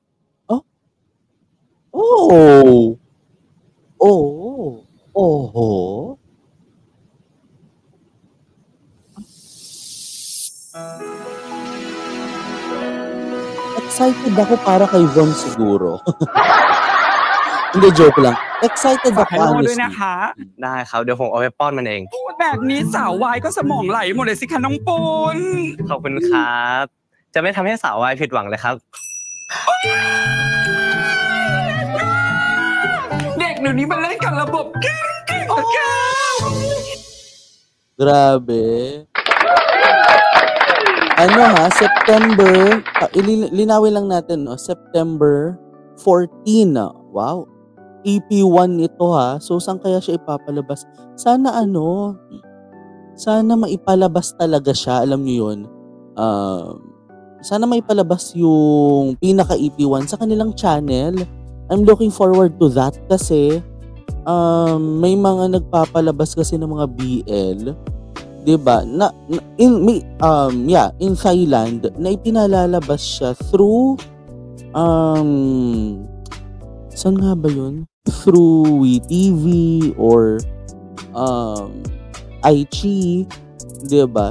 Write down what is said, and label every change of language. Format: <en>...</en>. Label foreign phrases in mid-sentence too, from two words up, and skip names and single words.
<tl>Oh! Oh! Oho! Excited ako para kay Von siguro. Hindi, joke lang. Excited</tl> <th>ฝาก</th> <tl>ako,</tl> <th>ให้โน่ด้วย</th> <tl>honestly.</tl> <th>นะคะ ได้ครับ เดี๋ยวผมเอาไปป้อนมันเอง พูดแบบนี้สาววายก็สมองไหลหมดเลยสิคะน้องปูน ขอบคุณครับ จะไม่ทำให้สาววายผิดหวังเลยครับ เด็กเดี๋ยวนี้มันเล่นกันระบบเก่งโอเค</th> <tl>Grabe. Ano ha, September, linawin lang natin, no? September 14. Wow. EP1 ito ha. So, saan kaya siya ipapalabas? Sana maipalabas talaga siya. Alam niyo yun. Sana maipalabas yung pinaka EP1 sa kanilang channel.</tl> <en>I'm looking forward to that</en> <tl>kasi may mga nagpapalabas kasi ng mga BL. 'Di ba? In Thailand na ipinalalabas siya through saan nga ba 'yun? Through WeTV or iQIYI, 'di ba?</tl>